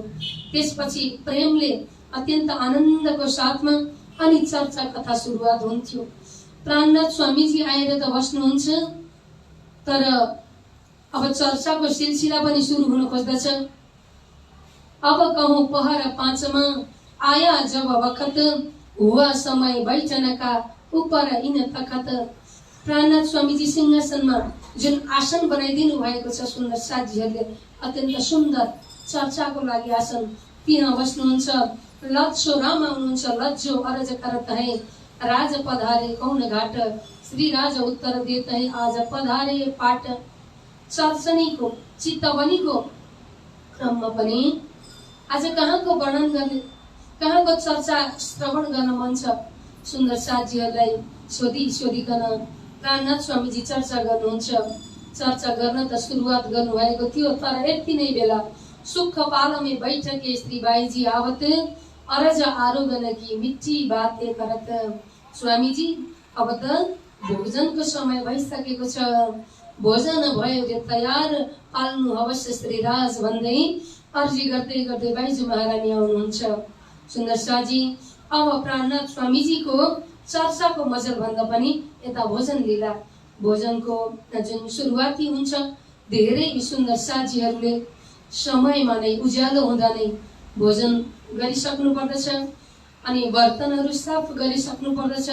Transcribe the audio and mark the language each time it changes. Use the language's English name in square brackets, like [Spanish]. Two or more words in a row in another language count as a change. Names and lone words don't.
[Nepali] त्यसपछि प्रेमले अत्यन्त आनन्दको साथमा अनि चर्चा कथा सुरुवात हुन्थ्यो। प्राणनाथ स्वामीजी आएर त बस्नुहुन्छ, तर अब चर्चाको सिलसिला पनि सुरु हुन खोज्दछ। [Hindi] अब कहूँ पहर 5 में आया जब वक्त, हुआ समय बैठन का ऊपर इन तखत। [Nepali] प्राणनाथ स्वामीजी सिंहासनमा जुन आसन बनाइदिनु भएको छ सुन्दर साथीहरूले, अत्यन्त सुन्दर चर्चाको लागि आसन, त्यहाँ बस्नुहुन्छ। लज्जो राम आउनुहुन्छ, [Hindi] लज्जो अरज करत है, राज पधारे कौन घाट, श्री राज उत्तर देत है आज पधारे पाट। [Nepali] चर्चनीको चितवनीको क्रममा पनि आज कहाँको वर्णन गर्ने, कहाँको चर्चा श्रवण गर्न मन छ। सुन्दर साथीहरूलाई सोधिकन प्राणनाथ स्वामीजी चर्चा गर्नुहुन्छ। चर्चा गर्न त सुरुवात गर्नुभएको थियो, तर यति नै बेला [Hindi] सुख पालमे बैठके श्री बाईजी आवत, अरज आरोगन की मिठी बात करत। [Nepali] स्वामीजी अब त भोजनको समय भइसकेको छ, भोजन भयो रे तयार, पाल्नु अवश्य श्री राज भन्दै अर्जी गर्दै गर्दै बाईजी महारानी आउनुहुन्छ। सुन्दर साथी, अब प्राणनाथ स्वामीजीको चर्चाको मजल भन्दा पनि यता भोजन लीला, भोजनको जुन सुरुवाती हुन्छ, धेरै सुन्दर साथीहरूले समयमा नै उज्यालो हुँदा नै भोजन गरिसक्नु पर्दछ अनि बर्तनहरू साफ गरिसक्नु पर्दछ।